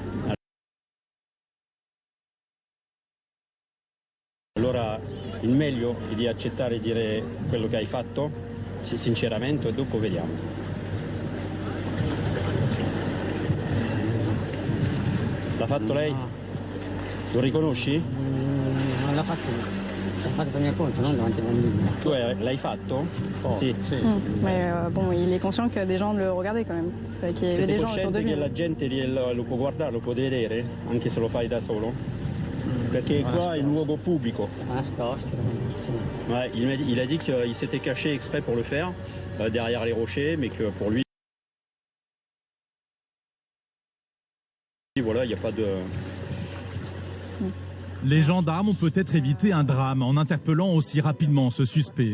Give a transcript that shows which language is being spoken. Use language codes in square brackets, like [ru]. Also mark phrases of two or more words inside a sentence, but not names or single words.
[it] Allora, il meglio è di accettare e dire quello che hai fatto, sinceramente, e dopo vediamo. L'ha fatto lei? Lo riconosci? Non l'ha fatto, l'ha fatto per mio conto, non davanti ai bambini. Tu l'hai fatto? Sì. [fr] Mais bon, il est conscient que des gens le regardaient quand même. Qu'il y avait des gens autour de lui. [it] Che la gente lo può guardare, lo può vedere, anche se lo fai da solo? Perché qua è un luogo pubblico. Nascosto. [fr] Ouais, il a dit qu'il s'était caché exprès pour le faire, derrière les rochers, mais que pour lui, voilà, il n'y a pas de... Les gendarmes ont peut-être évité un drame en interpellant aussi rapidement ce suspect.